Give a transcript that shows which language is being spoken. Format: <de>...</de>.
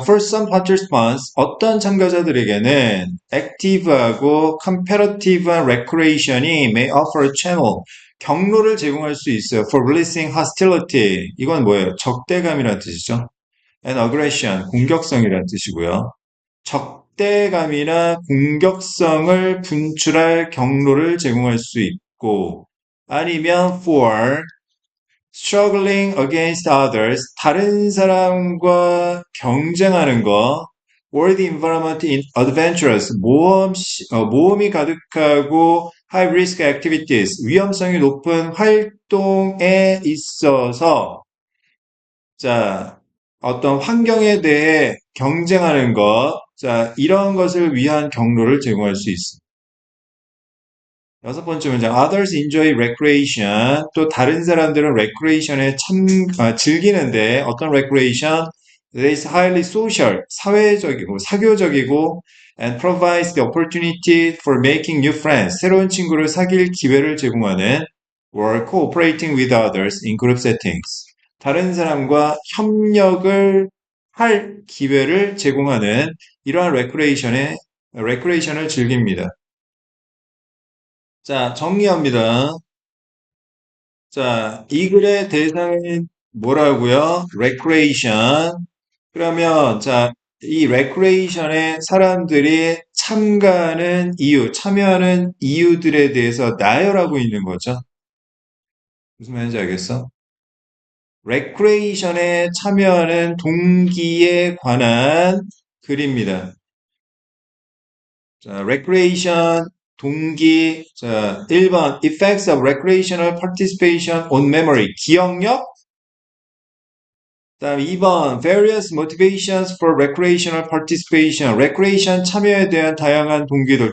<en>For some participants,</en> <ko>어떤 참가자들에게는</ko> <en>active하고 competitive한 recreation이 may offer a channel,</en> <ko>경로를 제공할 수 있어요.</ko> <en>For releasing hostility.</en> <ko>이건 뭐예요? 적대감이라는 뜻이죠.</ko> <en>And aggression,</en> <ko>공격성이라는 뜻이고요. 적대감이나 공격성을 분출할 경로를 제공할 수 있고, 아니면</ko> <en>for struggling against others,</en> <ko>다른 사람과 경쟁하는 거,</ko> <en>or the environment in adventurous,</en> <ko>모험이 가득하고</ko> <en>high risk activities,</en> <ko>위험성이 높은 활동에 있어서, 자, 어떤 환경에 대해 경쟁하는 것, 자, 이런 것을 위한 경로를 제공할 수 있습니다. 여섯 번째 문장.</ko> <en>Others enjoy recreation.</en> <ko>또 다른 사람들은 recreation에 즐기는데 어떤 recreation?</ko> <en>It is highly social,</en> <ko>사회적이고 사교적이고</ko> <en>and provides the opportunity for making new friends.</en> <ko>새로운 친구를 사귈 기회를 제공하는</ko> <en>or cooperating with others in group settings.</en> <ko>다른 사람과 협력을 할 기회를 제공하는 이러한 recreation을 즐깁니다. 자, 정리합니다. 자, 이 글의 대상이 뭐라고요?</ko> <en>recreation.</en> <ko>그러면, 자, 이 recreation에 사람들이 참여하는 이유들에 대해서 나열하고 있는 거죠. 무슨 말인지 알겠어? recreation에 참여하는 동기에 관한 글입니다. 자, recreation 동기. 자, 1번</ko> <en>effects of recreational participation on memory.</en> <ko>기억력. 다음 2번</ko> <en>various motivations for recreational participation.</en> <ko>recreation 참여에 대한 다양한 동기들.</ko>